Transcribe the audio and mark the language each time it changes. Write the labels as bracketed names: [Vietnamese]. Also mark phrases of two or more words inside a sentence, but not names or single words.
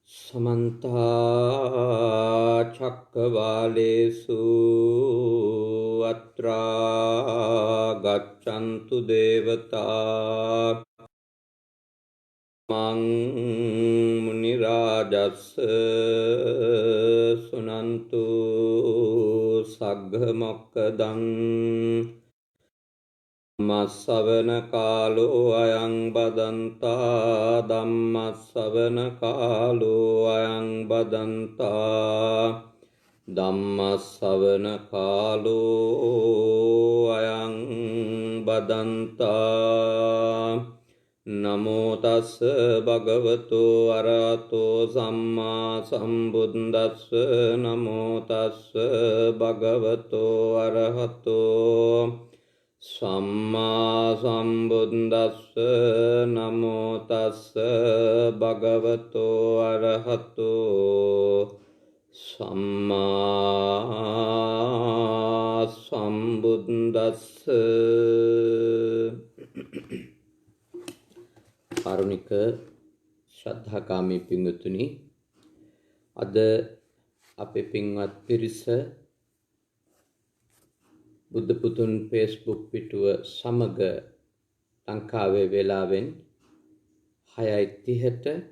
[Pali] समन्ता चक्रवालेषु अत्रा गच्छन्तु देवता मं मुनिराजस्य सुनन्तु सग्गमोक्खदं ධම්මස්සවන කාලෝ අයං බදන්තා ධම්මස්සවන කාලෝ අයං බදන්තා ධම්මස්සවන කාලෝ අයං බදන්තා නමෝ තස් භගවතු අරහතෝ සම්මා සම්බුද්දස්ස නමෝ තස් භගවතු අරහතෝ සම්මා සම්බුද්දස්ස නමෝ තස්ස භගවතෝ අරහතෝ සම්මා සම්බුද්දස්ස. [Sinhala] කාරුණික ශ්‍රද්ධාකාමී පින්වතුනි, අද අපේ පින්වත් පිරිස බුද්ධ පුතුන් ෆේස්බුක් පිටුව සමග ලංකාවේ වේලාවෙන් 6:30ට